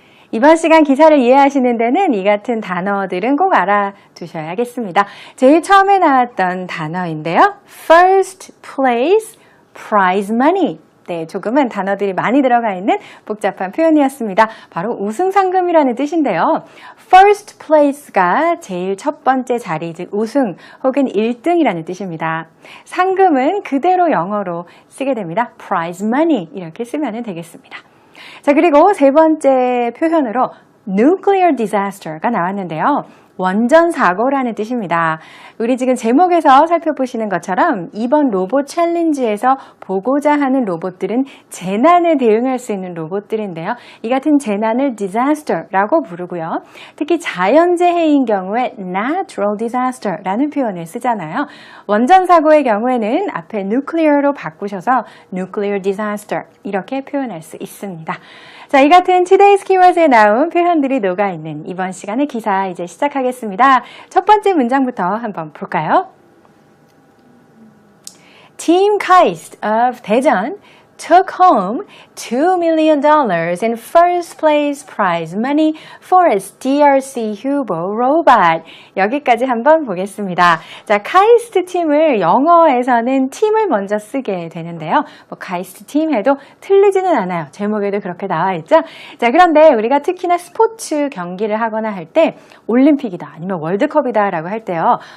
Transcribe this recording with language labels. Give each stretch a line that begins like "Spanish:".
Korean: 이번 시간 기사를 이해하시는 데는 이 같은 단어들은 꼭 알아두셔야겠습니다. 제일 처음에 나왔던 단어인데요.
English: First place prize money.
Korean: 네, 조금은 단어들이 많이 들어가 있는 복잡한 표현이었습니다. 바로 우승상금이라는 뜻인데요. First place가 제일 첫 번째 자리, 즉 우승 혹은 1등이라는 뜻입니다. 상금은 그대로 영어로 쓰게 됩니다. Prize money 이렇게 쓰면 되겠습니다. 자, 그리고 세 번째 표현으로 nuclear disaster가 나왔는데요. 원전 사고라는 뜻입니다. 우리 지금 제목에서 살펴보시는 것처럼 이번 로봇 챌린지에서 보고자 하는 로봇들은 재난에 대응할 수 있는 로봇들인데요. 이 같은 재난을 disaster라고 부르고요. 특히 자연재해인 경우에 natural disaster라는 표현을 쓰잖아요. 원전 사고의 경우에는 앞에 nuclear로 바꾸셔서 nuclear disaster 이렇게 표현할 수 있습니다. 자, 이 같은 Today's Keywords에 나온 표현들이 녹아있는 이번 시간의 기사 이제 시작하겠습니다. 첫 번째 문장부터 한번 볼까요?
English: Team KAIST of Daejeon took home $2 million in first place prize money for its DRC Hubo robot.
Korean: 여기까지 한번 보겠습니다. 자, 카이스트 팀을 영어에서는 팀을 먼저 쓰게 되는데요. 카이스트 팀 해도 틀리지는 않아요. 제목에도 그렇게 나와 있죠. 자, 그런데 우리가 특히나 스포츠 경기를 하거나 할 때 올림픽이다 아니면 월드컵이다 라고 할 때요.